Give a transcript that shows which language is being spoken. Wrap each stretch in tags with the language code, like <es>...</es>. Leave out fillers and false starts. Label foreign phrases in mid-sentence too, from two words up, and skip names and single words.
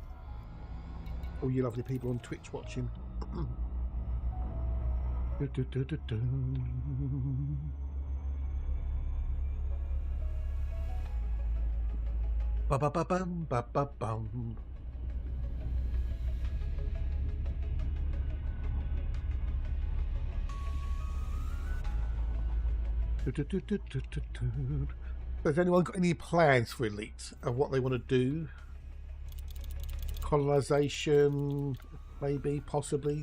<en>All you lovely people on Twitch watching. Ba ba ba bum ba ba bum. Has anyone got any plans for Elite of what they want to do? Colonization, maybe, possibly.</en>